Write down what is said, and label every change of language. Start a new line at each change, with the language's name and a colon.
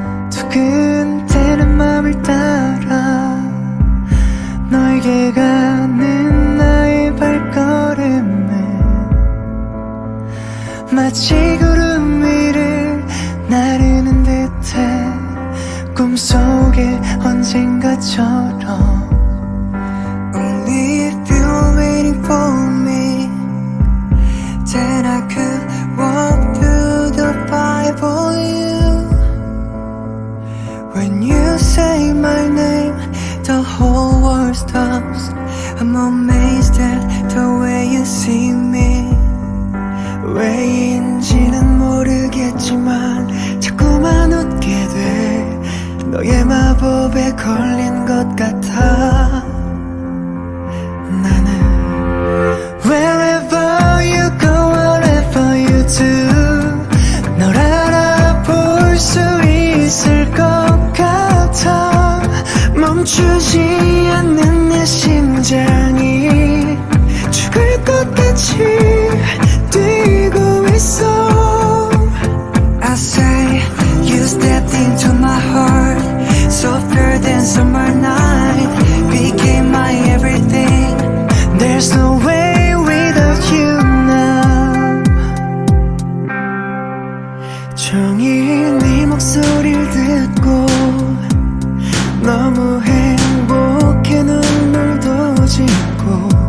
Korean: 두근대는 맘을 따라 너에게 가는 나의 발걸음은 마치 구름 위를 나르는 듯해 꿈속에 언젠가처럼
English: Only if you're waiting for me Then I could walk through the fire for you When you say my name The whole world stops I'm amazed at the way you see me
Korean: 왜인지는 모르겠지만 자꾸만 웃게 돼 너의 마법에 걸린 것 같아 나는
English: Wherever you go, whatever you do
Korean: 널 알아볼 수 있을 것 같아 멈추지 않는 내 심장이 죽을 것 같이 뛰고 있어 I say you stepped into my heart Softer than summer night Became my everything
English: There's no way without you now
Korean: 종일 네 목소리를 듣고 너무 행복해 눈물도 짓고